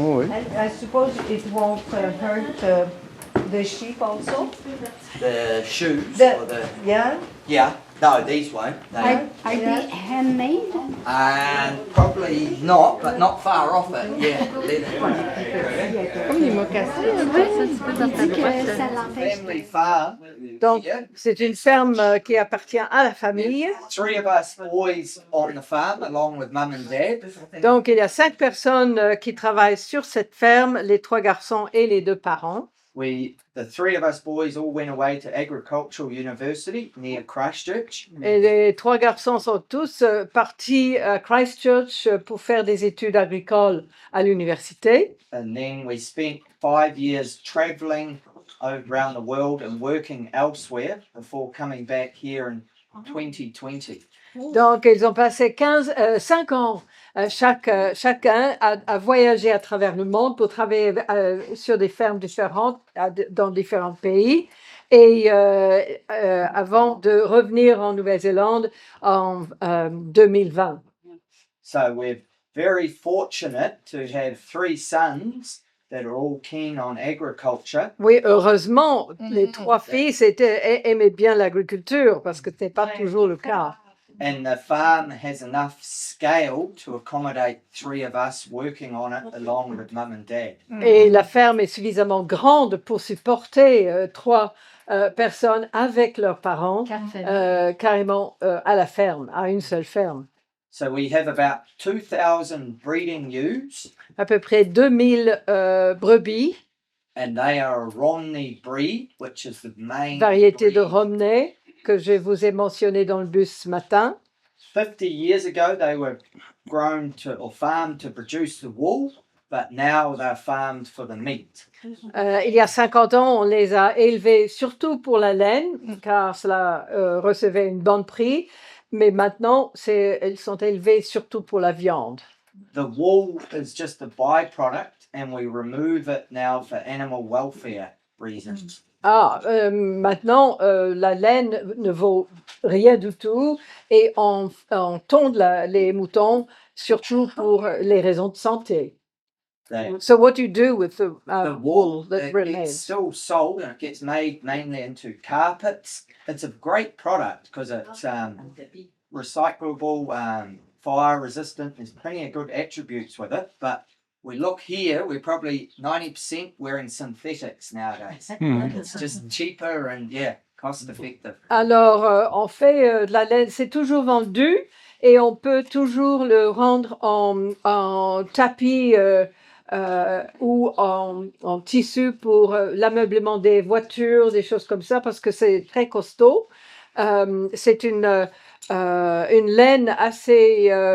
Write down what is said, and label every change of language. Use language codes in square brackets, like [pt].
[en] And I suppose it won't hurt the sheep also? The shoes, Yeah? yeah, no, these won't. Are they handmade? And probably not, but not far off it. Yeah. [fr] Comme les mocassins, ça l'empêche. [en] Family farm. [fr] Donc, [en] Yeah. [fr] c'est une ferme qui appartient à la famille. [en] 3 of us boys on the farm, along with mum and dad. [fr] Donc, il y a 5 personnes qui travaillent sur cette ferme, les 3 garçons et les 2 parents. [en] The 3 of us boys all went away to Agricultural University near Christchurch. [fr] Et les 3 garçons sont tous partis à Christchurch pour faire des études agricoles à l'université. [en] And then we spent 5 years traveling around the world and working elsewhere before coming back here in 2020. [fr] Donc, ils ont passé 5 ans chacun à voyager à travers le monde pour travailler sur des fermes différentes dans différents pays. Et avant de revenir en Nouvelle-Zélande en 2020. [en] So we're very fortunate to have 3 sons that are all keen on agriculture. [fr] Oui, heureusement, les 3 fils aimaient bien l'agriculture parce que ce n'est pas toujours le cas. [en] And the farm has enough scale to accommodate 3 of us working on it along with mum and dad. [fr] Et la ferme est suffisamment grande pour supporter 3 personnes avec leurs parents carrément à la ferme, à une seule ferme. [en] So we have about 2,000 breeding ewes, [fr] À peu près 2000 brebis, [en] and they are a Romney breed, which is the main [fr] variété de [en] breed. [fr] Romney que je vous ai mentionné dans le bus ce matin. [en] 50 years ago, they were grown or farmed to produce the wool, but now they're farmed for the meat. [fr] Il y a 50 ans, on les a élevés surtout pour la laine, car cela recevait une bonne prix. Mais maintenant, elles sont élevées surtout pour la viande. [en] The wool is just a byproduct, and we remove it now for animal welfare reasons. [fr] Maintenant, la laine ne vaut rien du tout et on tonde les moutons surtout pour les raisons de santé. [en] So what do you do with the wool that It's remains? still sold, and it gets made mainly into carpets. It's a great product because it's recyclable, fire resistant. There's plenty of good attributes with it, but we look here, we're probably 90% wearing synthetics nowadays. It's just cheaper and cost effective. [fr] Alors, on fait de la laine, c'est toujours vendu et on peut toujours le rendre en tapis ou en tissu pour l'ameublement des voitures, des choses comme ça, parce que c'est très costaud. C'est une laine assez